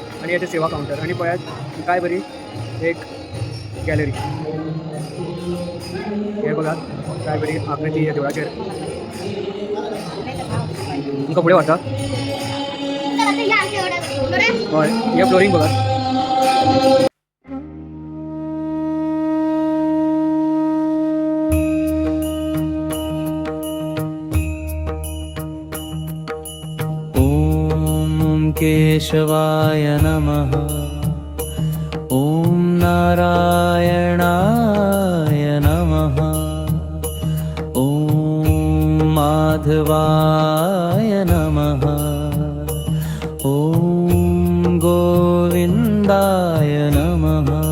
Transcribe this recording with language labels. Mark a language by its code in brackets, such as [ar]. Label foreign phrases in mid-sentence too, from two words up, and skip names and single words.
[kok] आणि याचे सेवा काउंटर आणि पळयात काय बरी एक गॅलरी हे बघा काय बरी आकृती या देवळाचेर तुमकां फुडें व्हरता [mr] चल आता या आमच्या वाड्यात. बरं? [kok] हय हे फ्लोरींग बघा [sa] ॐ केशवाय नमः ॐ नारायणाय नमः ॐ माधवाय नमः ॐ गोविन्दाय नमः